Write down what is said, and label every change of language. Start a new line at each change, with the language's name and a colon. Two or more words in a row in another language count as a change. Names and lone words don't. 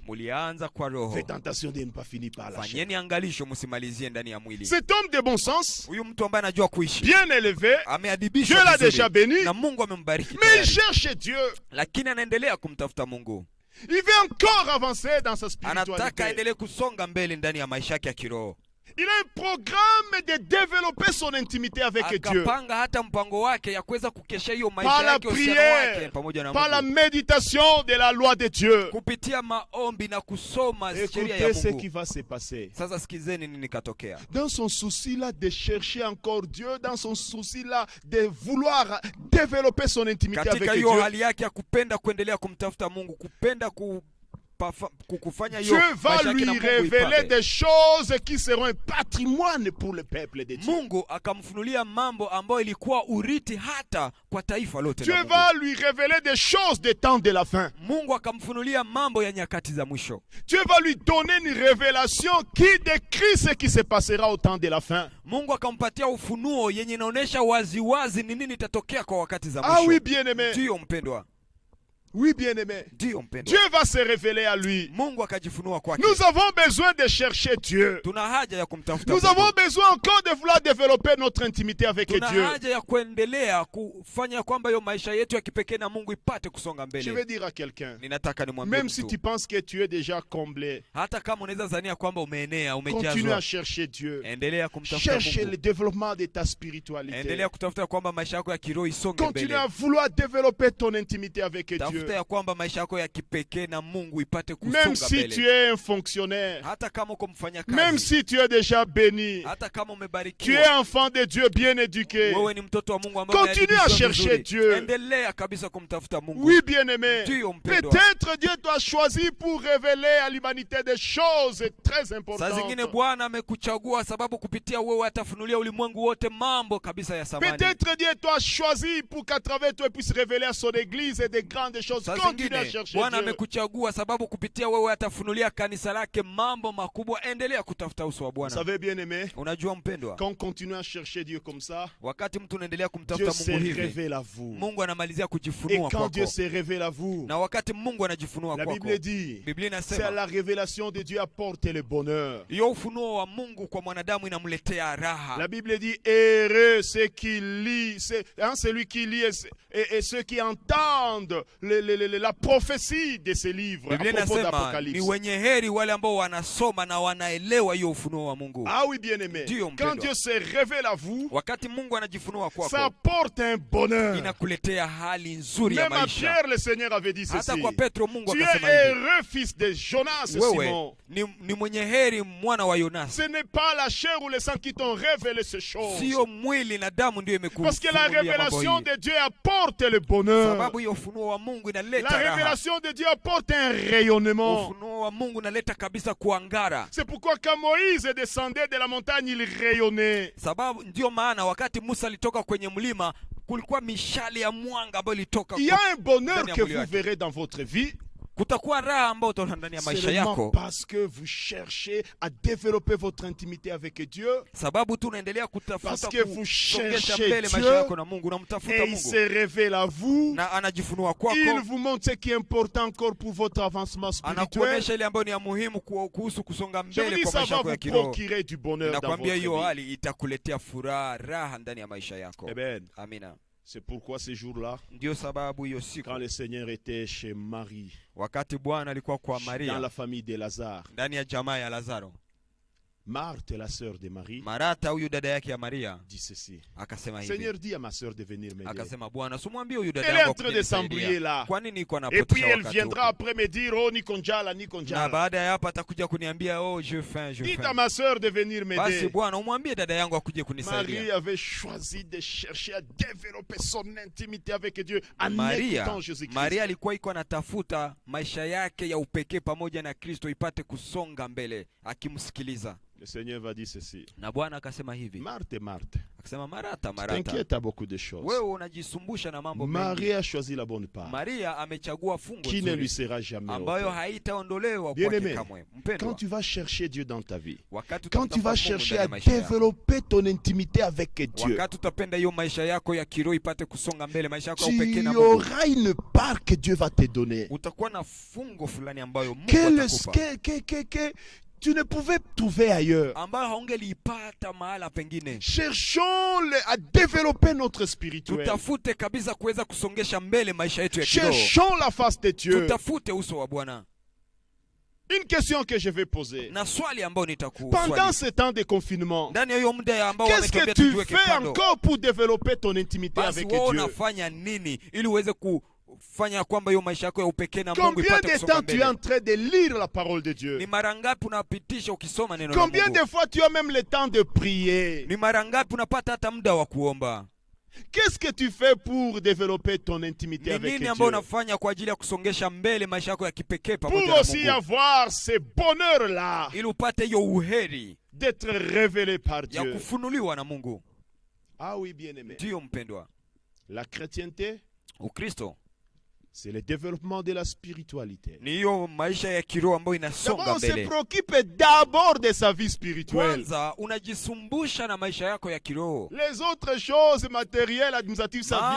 Swahili: mulianza kwa roho,
French: Faites attention de ne pas finir par la chair.
Swahili: fanyeni angalisho, msimalizie ndani ya mwili.
French: Cet homme de bon sens,
Swahili: Huyu mtu ambaye anajua kuishi,
French: bien élevé, Dieu
Swahili: ameadibishwa
French: l'a
Swahili: vizuri,
French: déjà béni,
Swahili: na Mungu amembariki
French: mais il
Swahili: tayari,
French: cherche Dieu.
Swahili: lakini anaendelea kumtafuta Mungu.
French: Il veut encore avancer dans sa
Swahili: Anataka
French: spiritualité.
Swahili: aendelee kusonga mbele ndani ya maisha yake ya kiroho.
French: Il a un programme de développer son intimité avec Dieu.
Swahili: Akapanga hata mpango wake ya kuweza kukesha hiyo
French: Par
Swahili: maisha
French: la
Swahili: yake, uhusiano wake
French: prière,
Swahili: pamoja na
French: par la
Swahili: Mungu,
French: méditation de la loi de Dieu.
Swahili: kupitia maombi na kusoma sheria ya
French: Écoutez ce qui
Swahili: Mungu.
French: va se passer.
Swahili: Sasa sikizeni nini katokea.
French: Dans son souci là de chercher encore Dieu, dans son souci là de vouloir développer son intimité
Swahili: Katika
French: avec
Swahili: hiyo
French: Dieu,
Swahili: hali yake ya kupenda kuendelea kumtafuta Mungu, kupenda kufanya hiyo
French: Dieu va
Swahili: maisha yake
French: lui
Swahili: na Mungu
French: révéler
Swahili: ipate,
French: des choses qui seront un patrimoine pour le peuple de Dieu.
Swahili: Mungu akamfunulia mambo ambayo ilikuwa urithi hata kwa taifa lote
French: Dieu
Swahili: la Mungu.
French: va lui révéler des choses des temps de la fin.
Swahili: Mungu akamfunulia mambo ya nyakati za mwisho.
French: Dieu va lui donner une révélation qui décrit ce qui se passera au temps de la fin.
Swahili: Mungu akampatia ufunuo yenye inaonyesha waziwazi ni nini itatokea kwa wakati za Ah mwisho.
French: oui, bien-aimé.
Swahili: Ndiyo mpendwa,
French: Oui, bien-aimé.
Swahili: ndiyo mpendwa.
French: Dieu va se révéler à lui.
Swahili: Mungu akajifunua kwake.
French: Nous avons besoin de chercher Dieu.
Swahili: Tuna haja ya kumtafuta
French: Nous
Swahili: Mungu.
French: avons besoin encore de vouloir développer notre intimité avec
Swahili: Tuna
French: Dieu.
Swahili: haja ya kuendelea kufanya kwamba hiyo maisha yetu ya kipekee na Mungu ipate kusonga
French: Je
Swahili: mbele.
French: vais dire à quelqu'un,
Swahili: Ninataka nimwambie
French: même si
Swahili: mtu,
French: tu penses que tu es déjà comblé,
Swahili: hata kama unaweza zania kwamba umeenea,
French: continue à
Swahili: umejazwa,
French: chercher Dieu.
Swahili: endelea kumtafuta
French: Cherche le
Swahili: Mungu.
French: développement de ta spiritualité.
Swahili: Endelea kutafuta kwamba maisha yako ya kiroho isonge
French: Continue
Swahili: mbele.
French: à vouloir développer ton intimité avec Dieu.
Swahili: tafuta ya kwamba maisha yako ya kipekee na Mungu ipate
French: Même
Swahili: kusonga
French: si
Swahili: mbele.
French: tu es un fonctionnaire,
Swahili: Hata kama uko mfanya
French: même
Swahili: kazi,
French: si tu es déjà béni,
Swahili: hata kama
French: tu es
Swahili: umebarikiwa,
French: enfant de Dieu bien éduqué,
Swahili: wewe ni mtoto wa Mungu ambaye
French: continue à
Swahili: umeadibishwa
French: chercher
Swahili: vizuri,
French: Dieu.
Swahili: endelea kabisa kumtafuta Mungu.
French: Oui, bien-aimé.
Swahili: Ndiyo mpendwa.
French: Peut-être Dieu t'a choisi pour révéler à l'humanité des choses très
Swahili: Saa
French: importantes.
Swahili: zingine Bwana amekuchagua sababu kupitia wewe atafunulia ulimwengu wote mambo kabisa ya samani.
French: Peut-être Dieu t'a choisi pour qu'à travers toi il puisse révéler à son église des grandes choses.
Swahili: Saa
French: Continue à
Swahili: zingine
French: chercher
Swahili: Bwana
French: Dieu.
Swahili: amekuchagua sababu kupitia wewe atafunulia kanisa lake mambo makubwa. Endelea kutafuta uso wa
French: Vous
Swahili: Bwana.
French: savez, bien-aimé,
Swahili: Unajua mpendwa,
French: quand on continue à chercher Dieu comme ça,
Swahili: wakati mtu unaendelea
French: Dieu
Swahili: kumtafuta
French: se
Swahili: Mungu hivi,
French: révèle à vous.
Swahili: Mungu anamalizia
French: Et
Swahili: kujifunua
French: quand Dieu
Swahili: kwako.
French: se révèle à vous,
Swahili: Na wakati Mungu anajifunua
French: la
Swahili: kwako,
French: Bible dit,
Swahili: Biblia
French: c'est
Swahili: inasema
French: la révélation de Dieu apporte le bonheur.
Swahili: hiyo ufunuo wa Mungu kwa mwanadamu inamletea raha.
French: La Bible dit, heureux ceux qui lisent, celui qui lit et ceux qui entendent la prophétie de ces livres à
Swahili: Biblia
French: propos
Swahili: inasema ni
French: d'Apocalypse.
Swahili: wenye heri wale ambao wanasoma na wanaelewa hiyo ufunuo wa Mungu.
French: Ah oui, bien-aimé. Dieu, Quand
Swahili: mpendwa.
French: Dieu se révèle à vous,
Swahili: Wakati Mungu anajifunua
French: ça
Swahili: kwako,
French: apporte un bonheur.
Swahili: inakuletea hali nzuri ya
French: Même à
Swahili: maisha.
French: Pierre, le Seigneur avait dit
Swahili: Hata
French: ceci.
Swahili: kwa Petro Mungu
French: Tu es
Swahili: akasema hivi,
French: heureux, fils de Jonas,
Swahili: wewe
French: Simon.
Swahili: ni mwenye heri mwana wa Yonas.
French: Ce n'est pas la chair ou le sang qui t'ont révélé ces choses.
Swahili: Sio mwili na damu ndio
French: Parce que la
Swahili: imekufunulia mambo
French: révélation
Swahili: hii.
French: de Dieu apporte le bonheur.
Swahili: Sababu hiyo ufunuo wa Mungu
French: La
Swahili: inaleta raha.
French: révélation de Dieu apporte un rayonnement.
Swahili: Ufunuo wa Mungu unaleta kabisa kuangara.
French: C'est pourquoi quand Moïse descendait de la montagne, il rayonnait.
Swahili: Sababu ndio maana wakati Musa alitoka kwenye mlima kulikuwa mishale ya mwanga ambayo ilitoka.
French: Il y a un bonheur
Swahili: ndani ya
French: que
Swahili: mwili
French: vous
Swahili: wake.
French: verrez dans votre vie.
Swahili: Kutakuwa raha ambayo utaona ndani ya maisha
French: Seulement
Swahili: yako,
French: parce que vous cherchez à développer votre intimité avec Dieu.
Swahili: sababu tu unaendelea
French: Parce
Swahili: kutafuta
French: que vous
Swahili: kusongesha
French: cherchez
Swahili: mbele
French: Dieu,
Swahili: maisha yako na Mungu,
French: Et
Swahili: unamtafuta
French: il
Swahili: Mungu
French: se révèle à vous.
Swahili: na anajifunua
French: Il
Swahili: kwako,
French: vous montre ce qui est important encore pour votre avancement spirituel.
Swahili: anakuonesha ile ambayo ni ya muhimu kuhusu kusonga
French: Je vous
Swahili: mbele
French: dis,
Swahili: kwa
French: ça
Swahili: maisha
French: va
Swahili: yako ya
French: vous
Swahili: kiroho.
French: procurer du bonheur dans
Swahili: Nakwambia
French: votre
Swahili: hiyo
French: vie.
Swahili: hali itakuletea furaha, raha ndani ya maisha yako.
French: Amen.
Swahili: Amina.
French: C'est pourquoi ces jours-là,
Swahili: Ndio sababu hiyo siku
French: quand le Seigneur était chez Marie,
Swahili: wakati Bwana alikuwa kwa
French: dans
Swahili: Maria,
French: la famille de Lazare,
Swahili: ndani ya jamaa ya Lazaro,
French: Marthe, la sœur de Marie,
Swahili: Marata huyu dada yake ya Maria
French: dit ceci.
Swahili: akasema hivi,
French: Seigneur, dis à ma sœur de venir m'aider.
Swahili: akasema Bwana, simwambie huyu dada
French: Elle est en
Swahili: yangu
French: train de s'embrouiller
Swahili: akunisaidia.
French: là.
Swahili: Kwa nini iko
French: Et puis
Swahili: anapotea
French: elle
Swahili: wakati
French: viendra
Swahili: huko?
French: après me dire,
Swahili: oh, Nikonjala, Na Nikonjala. baada ya hapa atakuja kuniambia oh,
French: je faim. Dites à ma sœur de venir
Swahili: Basi
French: m'aider.
Swahili: Bwana, umwambie dada yangu akuje
French: Marie
Swahili: kunisaidia.
French: avait choisi de chercher à développer son intimité avec Dieu en
Swahili: Maria
French: écoutant Jésus-Christ.
Swahili: Maria alikuwa iko anatafuta maisha yake ya upekee pamoja na Kristo ipate kusonga mbele akimsikiliza.
French: Le Seigneur va dire ceci.
Swahili: Na Bwana akasema hivi,
French: Marthe, Marthe,
Swahili: akasema Marata, Marata,
French: t'inquiète à beaucoup de choses.
Swahili: wewe unajisumbusha na mambo mengi.
French: Marie a choisi la bonne part,
Swahili: Maria amechagua fungo
French: qui ne lui
Swahili: nzuri
French: sera jamais
Swahili: ambayo
French: ôtée.
Swahili: haitaondolewa
French: Bien
Swahili: kwake
French: aimé,
Swahili: kamwe.
French: Quand
Swahili: Mpendwa,
French: tu vas chercher Dieu dans ta vie,
Swahili: wakati
French: quand tu vas
Swahili: utamtafuta Mungu
French: chercher
Swahili: ndani
French: à
Swahili: ya maisha yako,
French: développer ton intimité avec Dieu,
Swahili: wakati utapenda hiyo maisha yako ya kiroho ipate kusonga mbele, maisha yako ya upekee
French: tu
Swahili: na Mungu,
French: auras une part que Dieu va te donner.
Swahili: utakuwa na fungo fulani ambayo Mungu
French: Que
Swahili: atakupa,
French: tu ne pouvais trouver ailleurs.
Swahili: ambayo haungeliipata mahala pengine.
French: Cherchons à développer notre spirituel.
Swahili: Tutafute kabisa kuweza kusongesha mbele maisha yetu ya kiroho.
French: Cherchons la face de Dieu.
Swahili: Tutafute uso wa Bwana.
French: Une question que je vais poser.
Swahili: Na swali ambayo
French: Pendant
Swahili: nitakuswali
French: ce temps de confinement,
Swahili: ndani ya hiyo muda ambao
French: qu'est-ce que
Swahili: wametuambia
French: tu
Swahili: tujiweke
French: fais
Swahili: kando,
French: encore pour développer ton intimité
Swahili: basi
French: avec
Swahili: wewe
French: Dieu?
Swahili: unafanya nini ili uweze kufanya kwamba hiyo maisha yako ya upekee na Mungu
French: Combien
Swahili: ipate
French: de
Swahili: kusonga
French: temps tu es en
Swahili: mbele?
French: train de lire la parole de Dieu?
Swahili: Ni mara ngapi unapitisha ukisoma neno la
French: Combien
Swahili: Mungu?
French: de fois tu as même le temps de prier?
Swahili: Ni mara ngapi unapata hata muda wa kuomba?
French: Qu'est-ce que tu fais pour développer ton intimité
Swahili: Ni
French: avec
Swahili: nini
French: Dieu?
Swahili: ambayo unafanya kwa ajili ya kusongesha mbele maisha yako ya kipekee pamoja
French: Pour
Swahili: na
French: aussi
Swahili: Mungu,
French: avoir ce bonheur-là
Swahili: ili upate hiyo uheri
French: d'être révélé par
Swahili: ya
French: Dieu.
Swahili: kufunuliwa na Mungu?
French: Ah oui, bien-aimé.
Swahili: Ndiyo mpendwa,
French: La chrétienté,
Swahili: Ukristo
French: c'est le développement de la spiritualité.
Swahili: ni hiyo maisha ya kiroho ambayo
French: D'abord,
Swahili: inasonga
French: on se
Swahili: mbele.
French: préoccupe d'abord de sa vie spirituelle.
Swahili: Kwanza unajisumbusha na maisha yako ya kiroho.
French: Les autres choses matérielles, administratives, ça vient